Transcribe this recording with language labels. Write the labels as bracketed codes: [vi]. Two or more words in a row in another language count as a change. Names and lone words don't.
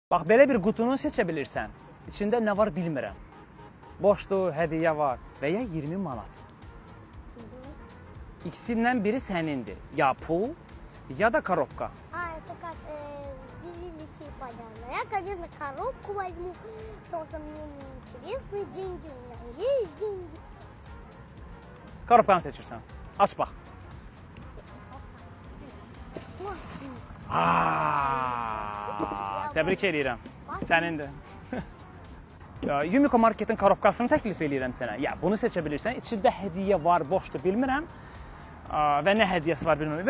[az] Bax, belə bir qutunu seçə bilirsən. İçində nə var bilmirəm. Boşdur, hədiyyə var və ya 20 manat. İkisindən biri sənindir. Ya pul, ya da коробка. [ru] Это как великие понятно. Я, конечно, коробку возьму, потому что мне не интересны деньги, у меня есть деньги. [az] Коробkanı seçirsən. Aç bax. Təbrik edirəm. Sənindir. Yumiko Market'in korobkasını təklif edirəm sənə. Ya, bunu seçə bilirsən. İçində hədiyyə var, boşdur, bilmirəm. Və nə hədiyyəsi var bilmirəm.